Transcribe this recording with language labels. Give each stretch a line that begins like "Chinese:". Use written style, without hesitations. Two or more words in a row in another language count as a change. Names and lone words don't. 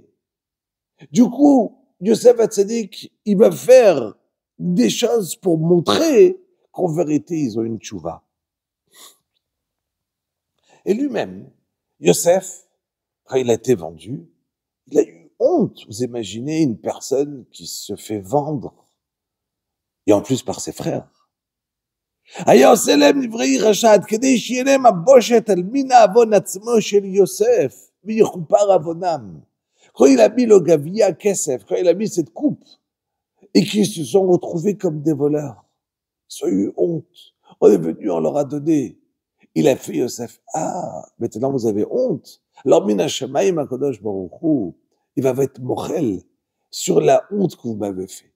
French: Du coup, Yosef Hatzadik, il va faire des choses pour montrer qu'en vérité, ils ont une tchouva. Et lui-même, Yosef, quand il a été vendu, il a eu honte. Vous imaginez une personne qui se fait vendre, et en plus par ses frères.
Hebrew: היה עושה להם נבראי רשעת, כדי שיהיה להם הבושת על מין העוון עצמו של יוסף, ויכופר עוונם.
French: Quand il a mis le
Hebrew: גביע כסף,
French: quand il a mis cette coupe, et qu'ils se sont retrouvés comme des voleurs, ils ont eu honte. On est venu, on leur a donné. Il a fait Yosef, ah, maintenant vous avez honte.
Hebrew: Alors, מן השמים הקדוש ברוך הוא,
French: il va être mochel sur la honte que vous m'avez fait.